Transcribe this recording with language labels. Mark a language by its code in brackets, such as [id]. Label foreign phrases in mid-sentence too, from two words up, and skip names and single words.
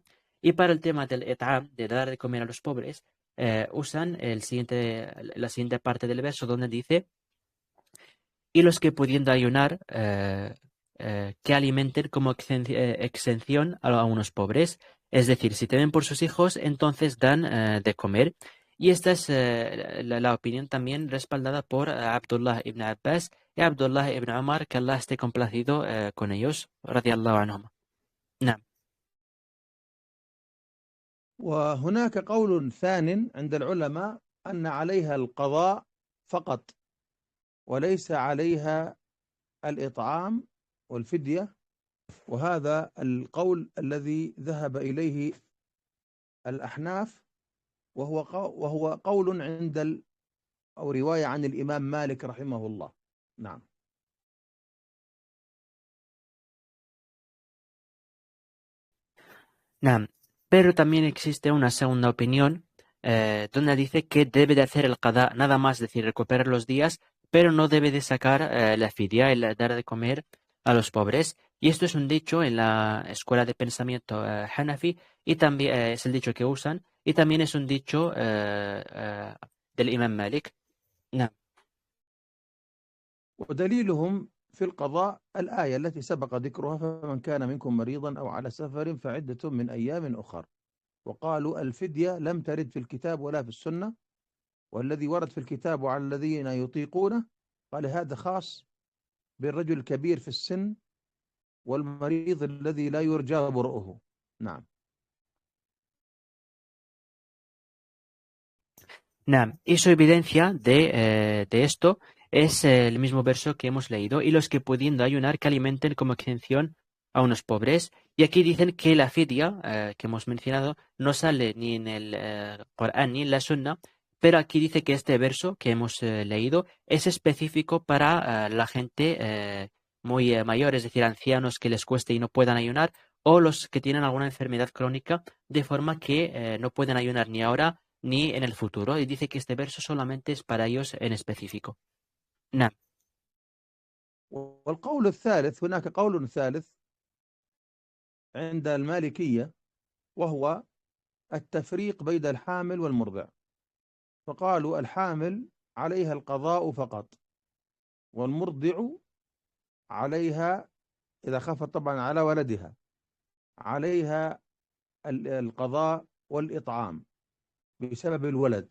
[es] Y para el tema del et'am, de dar de comer a los pobres, usan la siguiente parte del verso, donde dice: y los que pudiendo ayunar, que alimenten como exención a unos pobres. Es decir, si temen por sus hijos, entonces dan de comer. Y esta es la opinión también respaldada por Abdullah ibn Abbas y Abdullah ibn Umar, que Allah esté complacido con ellos, [ar] رضي الله عنهم. نعم. وهناك قول ثان عند العلماء أن عليها القضاء فقط وليس عليها الإطعام والفدية، وهذا القول الذي ذهب إليه الأحناف، وهو قول عند أو رواية عن الإمام مالك رحمه الله. نعم. نعم. [es] Pero también existe una segunda opinión donde dice que debe de hacer el qada nada más, es decir, recuperar los días, pero no debe de sacar la fidia, el dar de comer a los pobres. Y esto es un dicho en la escuela de pensamiento Hanafi, y también es el dicho que usan, y también es un dicho del Imam Malik. [ar] نعم. ودليلهم في القضاء الآية التي سبق ذكرها: فمن كان منكم مريضا أو على سفر فعدة من أيام أخر. وقالوا الفدية لم ترد في الكتاب ولا في السنة، والذي ورد في الكتاب على الذين يطيقونه قال هذا خاص بالرجل الكبير في السن والمريض الذي لا يرجى برؤه. نعم. Nam. [es] Y su evidencia de esto es el mismo verso que hemos leído: y los que pudiendo ayunar que alimenten como exención a unos pobres. Y aquí dicen que la fidia que hemos mencionado no sale ni en el Corán ni en la Sunna, pero aquí dice que este verso que hemos leído es específico para la gente muy mayor, es decir, ancianos que les cueste y no puedan ayunar, o los que tienen alguna enfermedad crónica, de forma que no pueden ayunar ni ahora ni en el futuro. Y dice que este verso solamente es para ellos en específico. [ar] نعم. والقول الثالث، هناك قول ثالث عند المالكية، وهو التفريق بين الحامل والمرضع. فقالوا الحامل عليها القضاء فقط، والمرضع عليها إذا خافت طبعا على ولدها عليها القضاء والإطعام بسبب الولد.